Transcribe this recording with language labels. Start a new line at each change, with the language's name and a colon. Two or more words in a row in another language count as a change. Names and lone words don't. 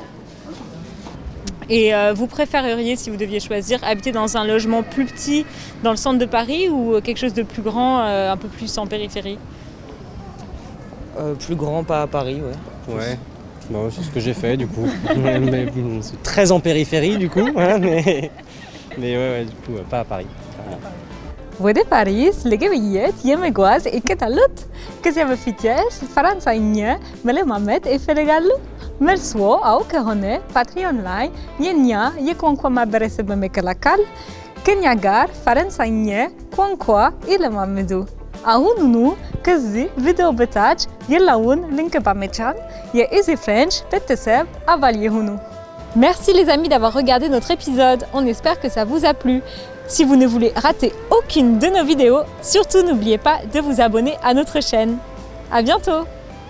French: Et vous préféreriez, si vous deviez choisir, habiter dans un logement plus petit dans le centre de Paris ou quelque chose de plus grand, un peu plus en périphérie? Plus grand, pas à Paris, ouais. Ouais, bon, c'est ce que j'ai fait du coup. Mais, c'est très en périphérie du coup, hein, mais ouais, du coup, pas à Paris.
Amharic: ወደ ፓሪስ ለግብይት የመጓዝ እቅድ አሉት? ከዚያ በፊትስ ፈረንሳይኛ መለማመድ ይፈልጋሉ? መልስዎ አዎ ከሆነ ፓትሪዮን ላይ የኛ የቋንቋ ማህበረሰብ በመቀላቀል ከኛ ጋር ፈረንሳይኛ ቋንቋ ይለማመዱ። አሁኑኑ ከዚህ ቪዲዮ በታች ያለውን ሊንክ በመጫን የኢዚ ፍሬንች ቤተሰብ አባል ይሁኑ።
French: Merci les amis d'avoir regardé notre épisode, on espère que ça vous a plu. Si vous ne voulez rater aucune de nos vidéos, surtout n'oubliez pas de vous abonner à notre chaîne. À bientôt!